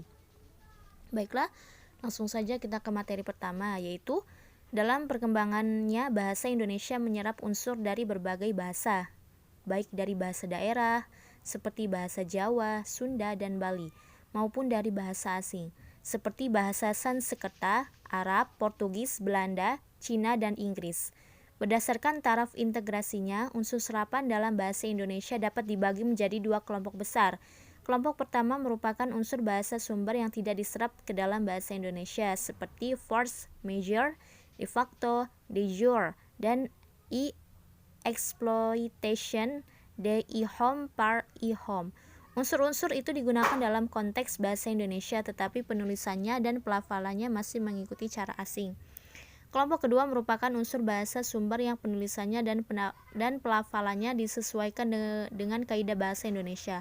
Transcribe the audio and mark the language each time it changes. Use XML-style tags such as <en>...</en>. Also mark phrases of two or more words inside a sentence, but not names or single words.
<id>Baiklah, langsung saja kita ke materi pertama, yaitu dalam perkembangannya bahasa Indonesia menyerap unsur dari berbagai bahasa, baik dari bahasa daerah seperti bahasa Jawa, Sunda, dan Bali, maupun dari bahasa asing seperti bahasa Sanskerta, Arab, Portugis, Belanda, Cina, dan Inggris. Berdasarkan taraf integrasinya, unsur serapan dalam bahasa Indonesia dapat dibagi menjadi dua kelompok besar. Kelompok pertama merupakan unsur bahasa sumber yang tidak diserap ke dalam bahasa Indonesia seperti</id> <fr>force majeure,</fr> <la>de facto, de jure,</la> <id>dan exploitation,</id> <fr>de ihom par ihom.</fr> <id>Unsur-unsur itu digunakan dalam konteks bahasa Indonesia tetapi penulisannya dan pelafalannya masih mengikuti cara asing. Kelompok kedua merupakan unsur bahasa sumber yang penulisannya dan pelafalannya disesuaikan dengan kaidah bahasa Indonesia.</id>